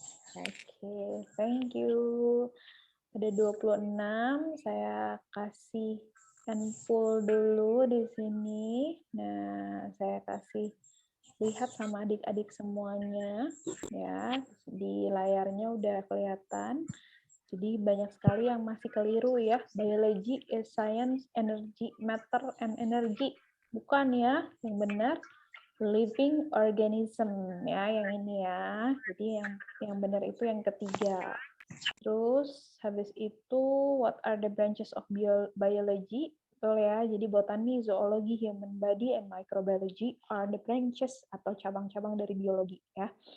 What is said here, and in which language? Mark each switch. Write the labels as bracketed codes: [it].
[id] Oke, [en] thank you. [id] Ada 26, saya kasih full dulu di sini. Nah, saya kasih lihat sama adik-adik semuanya ya. Di layarnya udah kelihatan. Jadi banyak sekali yang masih keliru ya. [en] Biology is science, energy, matter, and energy. [id] Bukan ya, yang benar living organism ya, yang ini ya. Jadi yang benar itu yang ketiga. Terus habis itu [en] what are the branches of biology? [id] Betul ya. Jadi botani, zoologi, [en] human body, and microbiology are the branches [id] atau cabang-cabang dari biologi ya.